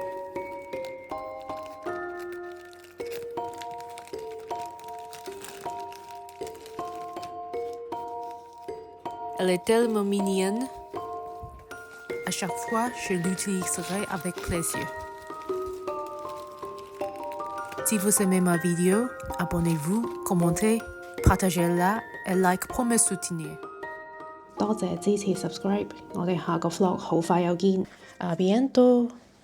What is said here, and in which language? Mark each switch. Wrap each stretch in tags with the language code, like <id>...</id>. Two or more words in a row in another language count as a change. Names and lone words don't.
<fr>Elle est tellement mignonne. À chaque fois, je l'utiliserai avec plaisir. Si vous aimez ma vidéo, abonnez-vous, commentez, partagez-la et like pour me soutenir.</fr> <yue>多謝支持 subscribe，我哋下個 vlog 好快又見，</yue> <fr>à bientôt。</fr>